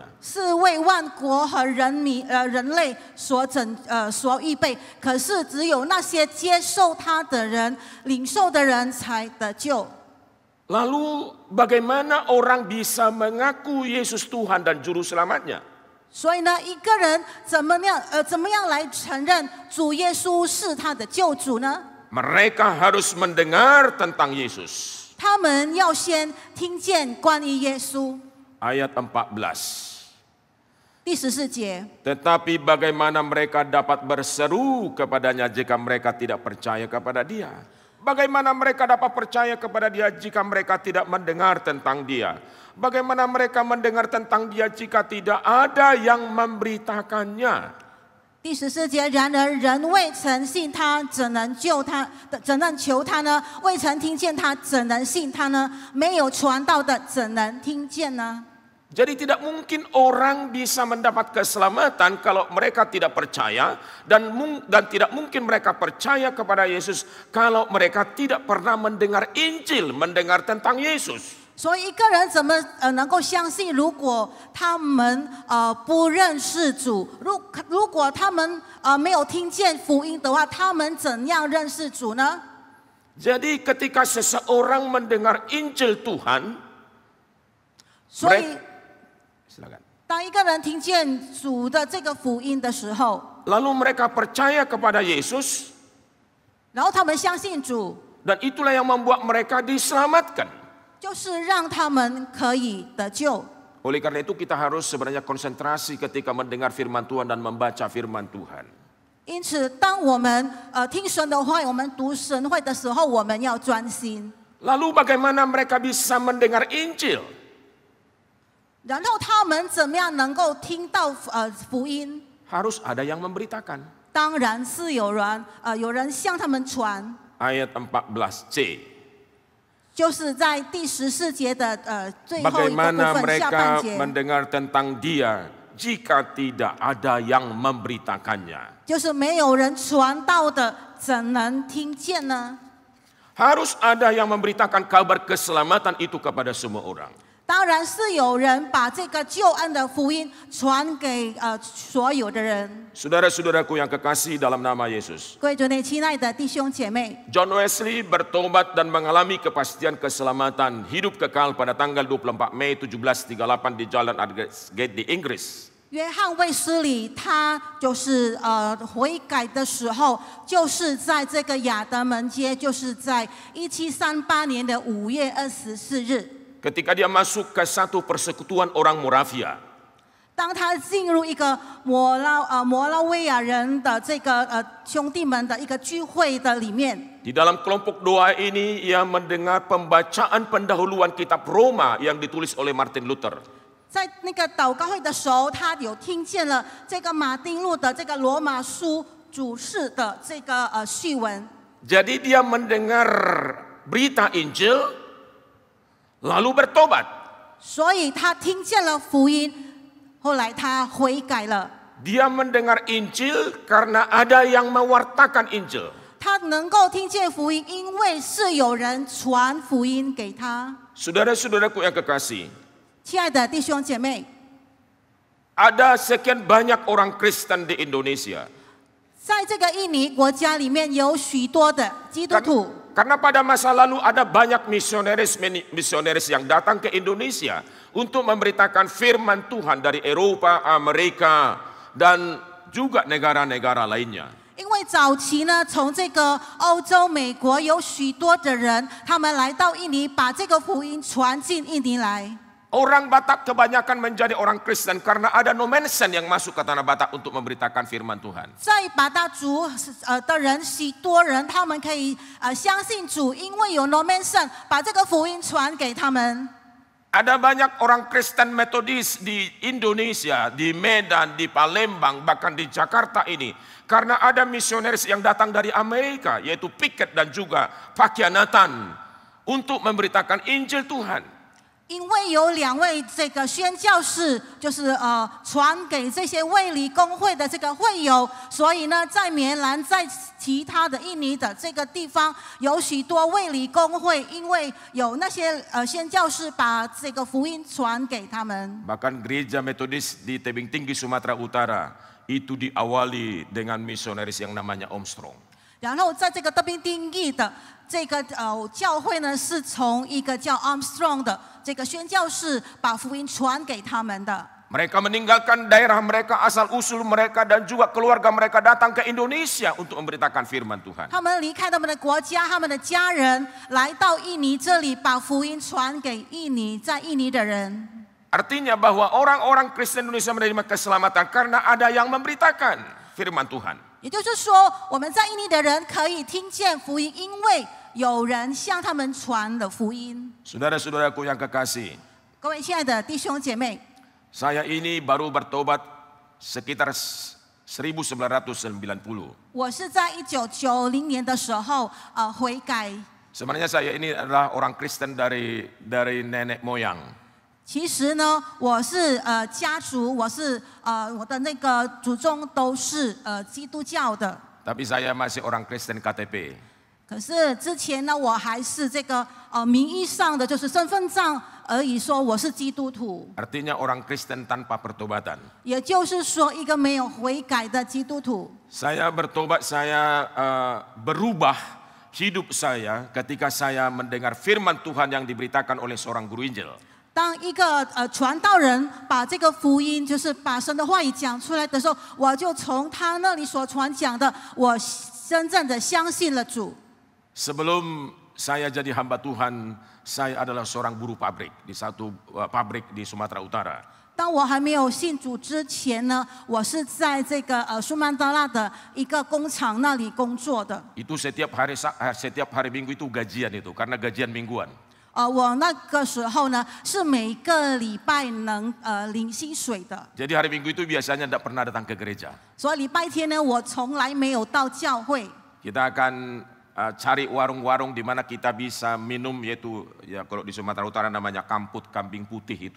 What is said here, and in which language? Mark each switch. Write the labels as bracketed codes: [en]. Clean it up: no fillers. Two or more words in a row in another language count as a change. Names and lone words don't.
[zh] 是为万国和人类所预备。可是只有那些接受他的人、领受的人才得救。 [id] Lalu bagaimana orang bisa mengaku Yesus Tuhan dan Juru Selamatnya? [zh] 所以呢，一个人怎么样来承认主耶稣是他的救主呢？ [id] Mereka harus mendengar tentang Yesus. [zh] 他们要先听见关于耶稣。 [id] Ayat 14. [zh] 第14节。 [id] Tetapi bagaimana mereka dapat berseru kepadanya jika mereka tidak percaya kepada dia? Bagaimana mereka dapat percaya kepada dia jika mereka tidak mendengar tentang dia? Bagaimana mereka mendengar tentang dia jika tidak ada yang memberitakannya? [zh] 第14节，然而人未曾信他，怎能求他呢？未曾听见他，怎能信他呢？没有传道的，怎能听见呢？ [id] Jadi tidak mungkin orang bisa mendapat keselamatan kalau mereka tidak percaya dan tidak mungkin mereka percaya kepada Yesus kalau mereka tidak pernah mendengar Injil, mendengar tentang Yesus. [zh] 所以一个人怎么能够相信？如果他们不认识主，如果他们没有听见福音的话，他们怎样认识主呢？ [id] Jadi ketika seseorang mendengar Injil Tuhan, [zh] 所以 [id] silakan. [zh] 当一个人听见主的这个福音的时候， [id] Lalu mereka percaya kepada Yesus, [zh] 然后他们相信主， [id] dan itulah yang membuat mereka diselamatkan. [zh] 就是让他们可以得救。 [id] Oleh karena itu kita harus sebenarnya konsentrasi ketika mendengar firman Tuhan dan membaca firman Tuhan. [zh] 因此，当我们听神的话，我们读神会的时候，我们要专心。 [id] Lalu bagaimana mereka bisa mendengar Injil? [zh] 然后他们怎么样能够听到福音？ [id] Harus ada yang memberitakan. [zh] 当然是有人向他们传。 [id] Ayat 14c. [zh] 就是在第14节的最后一个部 [id] Bagaimana [zh] 分下 [id] mereka [zh] 半节， [id] mendengar tentang Dia jika tidak ada yang memberitakannya? [zh] 就是没有人传道的，怎能听见呢？ [id] Harus ada yang memberitakan kabar keselamatan itu kepada semua orang. [zh] 当然是有人把这个救恩的福音传给所有的人。 [id] Saudara-saudaraku yang kekasih dalam nama Yesus. [zh] 各位主内亲爱的弟兄姐妹， [id] John Wesley bertobat dan mengalami kepastian keselamatan hidup kekal pada tanggal 24 Mei 1738 di Jalan Aldgate di Inggris. [zh] 约翰卫斯理他就是悔改的时候，就是在这个亚德门街，就是在1738年的5月24日。 [id] Ketika dia masuk ke satu persekutuan orang Moravia. [zh] 当他进入一个摩拉维亚人的这个兄弟们的一个聚会的里面， [id] Di dalam kelompok doa ini ia mendengar pembacaan pendahuluan kitab Roma yang ditulis oleh Martin Luther. [zh] 在那个祷告会的时候，他有听见了这个马丁路的这个罗马书主释的这个序文。 [id] Jadi dia mendengar berita Injil lalu bertobat. [zh] 所以他听见了福音，后来他悔改了。 [id] Dia mendengar Injil karena ada yang mewartakan Injil. [zh] 他能够听见福音，因为是有人传福音给他。 [id] Saudara-saudaraku yang kekasih, [zh] 亲爱的弟兄姐妹， [id] ada sekian banyak orang Kristen di Indonesia. [zh] 在这个印尼国家里面有许多的基督徒。 [id] Karena pada masa lalu ada banyak misionaris yang datang ke Indonesia untuk memberitakan firman Tuhan dari Eropa, Amerika, dan juga negara-negara lainnya. [zh] 因为早期呢，从这个欧洲、美国有许多的人，他们来到印尼，把这个福音传进印尼来。 [id] Orang Batak kebanyakan menjadi orang Kristen karena ada nomensen yang masuk ke tanah Batak untuk memberitakan firman Tuhan. [zh] 在巴达族的人，许多人他们可以相信主，因为有 nomensen 把这个福音传给他们。 [id] Ada banyak orang Kristen Metodis di Indonesia, di Medan, di Palembang, bahkan di Jakarta ini. Karena ada misionaris yang datang dari Amerika, yaitu Pickett dan juga Pakianatan, untuk memberitakan Injil Tuhan. [zh] 因为有2位这个宣教士，就是传给这些卫理公会的这个会友，所以呢，在棉兰，在其他的印尼的这个地方，有许多卫理公会，因为有那些宣教士把这个福音传给他们。 [id] Bahkan gereja Metodis di Tebing Tinggi Sumatera Utara itu diawali dengan misionaris yang namanya Armstrong. [zh] 然后在这个特宾丁义的这个教会呢，是从一个叫 Armstrong 的这个宣教士把福音传给他们的。 [id] Mereka meninggalkan daerah mereka, asal usul mereka dan juga keluarga mereka datang ke Indonesia untuk memberitakan firman Tuhan. [zh] 他们离开他们的国家，他们的家人来到印尼这里，把福音传给在印尼的人。 [id] Artinya bahwa orang-orang Kristen Indonesia menerima keselamatan karena ada yang memberitakan firman Tuhan. [zh] 也就是说，我们在印尼的人可以听见福音，因为有人向他们传了福音。 [id] Saudara-saudaraku yang kekasih, [zh] 各位亲爱的弟兄姐妹， [id] saya ini baru bertobat sekitar 1990. [zh] 我是在1990年的时候悔改。 [id] Sebenarnya saya ini adalah orang Kristen dari nenek moyang. [zh] 其实呢，我是家族，我是我的那个祖宗都是基督教的。 [id] Tapi saya masih orang Kristen KTP. [zh] 可是之前呢，我还是这个名义上的就是身份证而已，说我是基督徒。 [id] Artinya orang Kristen tanpa pertobatan. [zh] 也就是说，一个没有悔改的基督徒。 [id] Saya bertobat, saya berubah hidup saya ketika saya mendengar firman Tuhan yang diberitakan oleh seorang guru Injil. [zh] 当一个传道人把这个福音，就是把神的话语讲出来的时候，我就从他那里所传讲的，我真正的相信了主。 [id] Sebelum saya jadi hamba Tuhan, saya adalah seorang buruh pabrik di satu pabrik di Sumatera Utara. [zh] 当我还没有信主之前呢，我是在这个苏曼德拉的一个工厂那里工作的。 [id] Itu setiap hari Minggu itu gajian itu, karena gajian mingguan. [zh] 我那个时候呢，是每个礼拜能领薪水的。 [id] Jadi hari Minggu itu biasanya tidak pernah datang ke gereja. [zh] 所以礼拜天呢，我从来没有到教会。 [id] Kita akan cari warung-warung di mana kita bisa minum, yaitu ya kalau di Sumatera Utara namanya kamput, kambing putih itu.